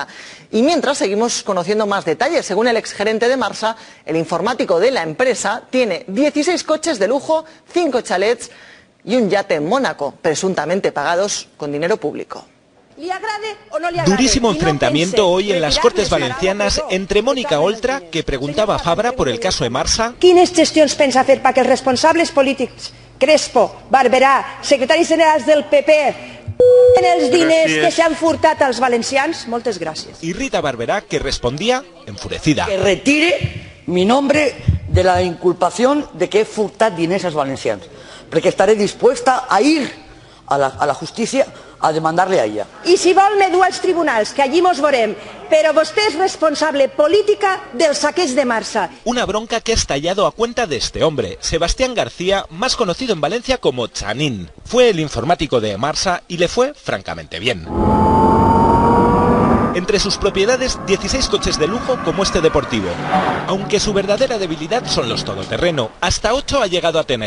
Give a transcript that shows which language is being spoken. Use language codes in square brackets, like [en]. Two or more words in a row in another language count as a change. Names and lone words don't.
[es] Y mientras seguimos conociendo más detalles, según el exgerente de Marsa, el informático de la empresa tiene 16 coches de lujo, 5 chalets y un yate en Mónaco, presuntamente pagados con dinero público. Durísimo enfrentamiento hoy en las Cortes Valencianes entre Mónica Oltra, que preguntaba a Fabra por el caso de Marsa. [ca] Quines gestions pensa fer perquè els responsables polítics, Crespo, Barberà, secretaris generals del PP, en els diners que s'han furtat als valencians? Moltes gràcies. [es] Y Rita Barberá, que respondía enfurecida. Que retire mi nombre de la inculpación de que he [ca] furtat diners als valencians, perquè [es] estaré dispuesta a ir a la justícia a demandarle a ella. [ca] I si vol me du als tribunals, que allí mos veurem, però vostè és responsable política del saqueig de Marsa. [es] Una bronca que ha estallado a cuenta de este hombre, Sebastián García, más conocido en Valencia como Chanín. Fue el informático de Marsa y le fue francamente bien. Entre sus propiedades, 16 coches de lujo como este deportivo. Aunque su verdadera debilidad son los todoterreno, hasta 8 ha llegado a tener.